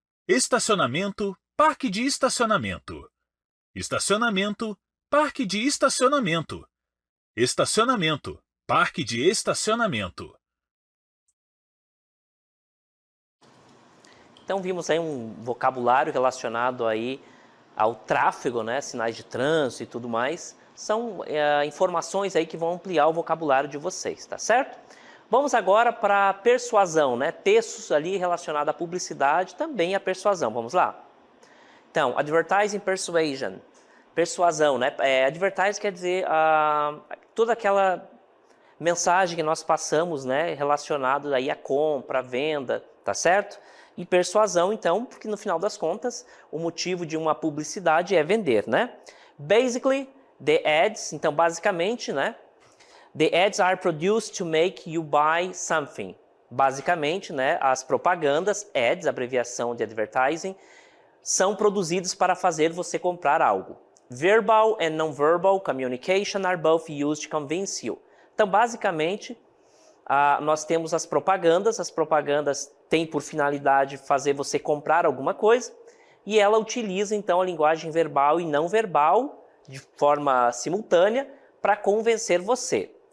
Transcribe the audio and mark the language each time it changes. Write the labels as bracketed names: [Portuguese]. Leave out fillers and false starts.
[Portuguese] Estacionamento, parque de estacionamento. Estacionamento, parque de estacionamento. Estacionamento, parque de estacionamento. Então vimos aí um vocabulário relacionado aí ao tráfego, né, sinais de trânsito e tudo mais. São informações aí que vão ampliar o vocabulário de vocês, tá certo? Vamos agora para a persuasão, né? Textos ali relacionados à publicidade, também a persuasão. Vamos lá? Então, advertising persuasion. Persuasão, né? Advertising quer dizer toda aquela mensagem que nós passamos, né? Relacionado aí à compra, à venda, tá certo? E persuasão, então, porque no final das contas, o motivo de uma publicidade é vender, né? [English] Basically, the ads, [Portuguese] então basicamente, né? [English] The ads are produced to make you buy something. [Portuguese] Basicamente, né, as propagandas, ads, abreviação de advertising, são produzidas para fazer você comprar algo. [English] Verbal and non-verbal communication are both used to convince you. [Portuguese] Então, basicamente, nós temos as propagandas têm por finalidade fazer você comprar alguma coisa, e ela utiliza, então, a linguagem verbal e não verbal, de forma simultânea, para convencer você.